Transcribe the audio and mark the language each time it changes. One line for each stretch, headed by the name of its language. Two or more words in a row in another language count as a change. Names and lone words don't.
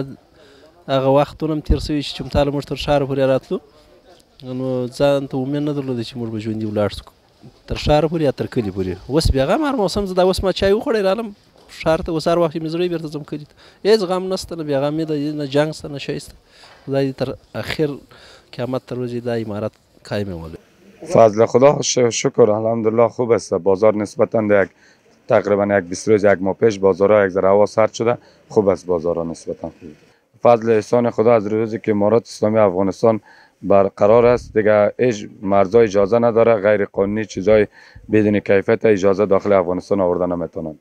Pashto: هغه وختونه هم تېر شوي چې چمتاله موږ تر ښاره پورې راتلو، نو ځان ته امید نه درلوده چې موږ به ژوندي ولاړ شو تر ښاره پورې یا تر کلي پورې. اوس بیا غم هر موسم زه دا اوس ما چای وخوړی رالم ښار ته، اوس هر وخت مې زړه بېرته ځم کلي ته. هېڅ غم نشته، نه بې غمي ده، نه جنګ شته، نه شی شته. خدای دې تر اخر قیامت تر ورځې دا امارت قایم ولري.
Persian: فضل خدا شکر الحمدلله خوب است. بازار نسبتا تقریبا یک 20 روز یک ماه پیش بازارها یک ذره هوا سرد شده، خوب است بازارها نسبتا خوب. فضل احسان خدا از روزی که امارات اسلامی افغانستان برقرار است دیگه هیچ مرزا اجازه نداره غیر قانونی چیزای بدون کیفیت اجازه داخل افغانستان آورده نمیتونن.